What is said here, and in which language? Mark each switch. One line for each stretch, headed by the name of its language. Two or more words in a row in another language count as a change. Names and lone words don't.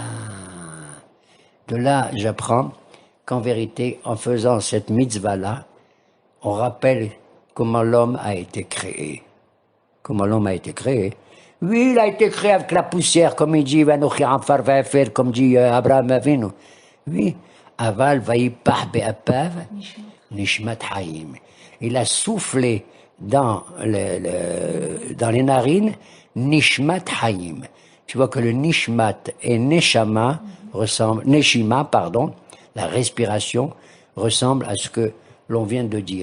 French: De là, j'apprends qu'en vérité, en faisant cette mitzvah-là, on rappelle comment l'homme a été créé. Comment l'homme a été créé. Oui, il a été créé avec la poussière, comme il dit, comme dit Abraham Avinu. Oui,
Hebrew: אבל ויפח באפיו, נשמת חיים.
French: Il a soufflé dans les narines,
Hebrew: נשמת חיים.
French: Tu vois que le nishmat et neshama ressemblent, neshima, pardon, la respiration ressemble à ce que l'on vient de dire.